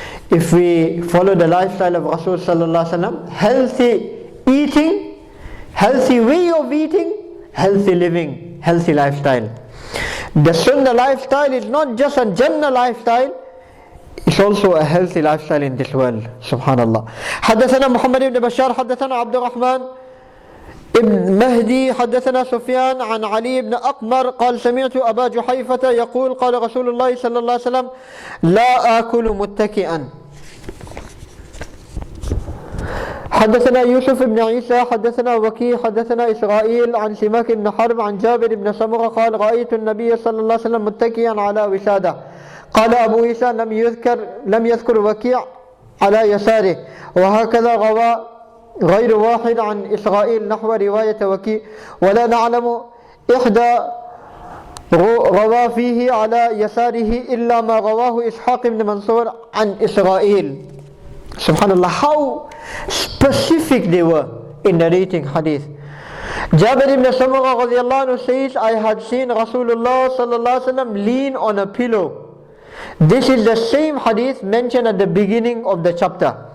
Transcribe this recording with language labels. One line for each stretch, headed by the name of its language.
English: If we follow the lifestyle of Rasul sallallahu alaihi wasallam, healthy eating, healthy way of eating, healthy living, healthy lifestyle. The Sunnah lifestyle is not just a Jannah lifestyle, it's also a healthy lifestyle in this world. Subhanallah.
Arabic: حدثنا محمد بن بشار حدثنا عبد الرحمن ابن مهدي حدثنا سفيان عن علي بن أقمر قال سمعت أبا جحيفة يقول قال رسول الله صلى الله عليه وسلم لا آكل متكئا. حدثنا يوسف بن عيسى حدثنا وكيع حدثنا إسرائيل عن سماك بن حرب عن جابر بن سمرة قال رأيت النبي صلى الله عليه وسلم متكئا على وسادة. قال أبو عيسى لم يذكر وكيع على يساره، وهكذا روى غير واحد عن إسرائيل نحو رواية وكيع، ولا نعلم إحدى روى فيه على يساره إلا ما رواه إسحاق بن منصور عن إسرائيل.
English: Subhanallah, how specific they were in narrating hadith. Jabir ibn Samurah radiallahu anhu says, I had seen Rasulullah sallallahu alaihi wasallam lean on a pillow. This is the same hadith mentioned at the beginning of the chapter.